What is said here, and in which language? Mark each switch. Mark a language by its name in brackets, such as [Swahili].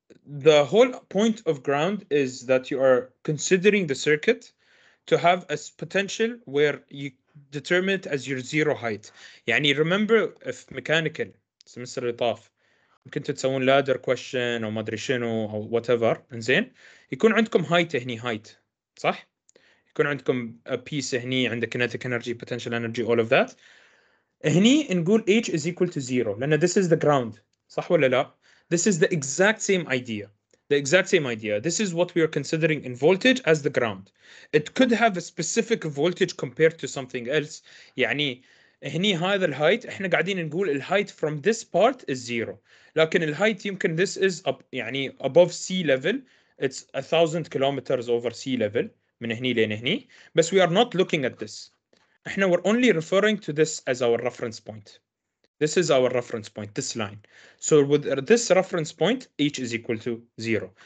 [English] The whole point of ground is that you are considering the circuit to have a potential where you determine it as your zero height. [Arabic] يعني [English] remember if mechanical semester [Arabic] اللي طاف كنتوا تسوون [English] ladder question [Arabic] او ما ادري شنو او whatever انزين يكون عندكم height هني height صح؟ يكون عندكم [English] a piece [Arabic] هني عندك [English] kinetic energy potential energy all of that. [Arabic] هني نقول [English] H is equal to 0 لأن this is the ground [Arabic] صح ولا لا؟ [English] This is the exact same idea. The exact same idea. This is what we are considering in voltage as the ground. It could have a specific voltage compared to something else. [Arabic] يعني هني هذا الهايت احنا قاعدين نقول الهايت [English] from this part is 0. [Arabic] لكن الهايت يمكن [English] this is up يعني above sea level. It's 1,000 kilometers over sea level [Arabic] من هني لين هني. [English] بس we are not looking at this. [Arabic] احنا [English] we're only referring to this as our reference point. This is our reference point, this line. So with this reference point, H is equal to 0.